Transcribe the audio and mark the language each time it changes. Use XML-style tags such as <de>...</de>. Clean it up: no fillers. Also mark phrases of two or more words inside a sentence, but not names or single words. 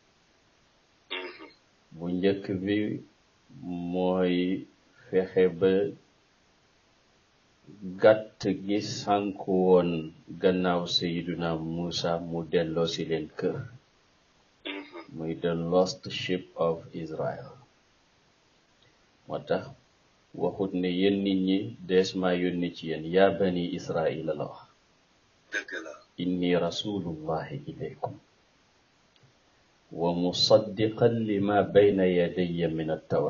<wo>bu njëkk bi mooy fexe ba gàtt gi sànku woon gannaaw sayiduna Muusa mu delloo si leen kër, muy</wo> <en>the lost sheep of Israel.</en> <wo>moo tax waxut ne yéen nit ñi dees maa yónni ci yéen yaa bani Israila la wax.</wo> <ar>إني رسول الله إليكم ومصدقا لما بين يدي من التوراة.</ar>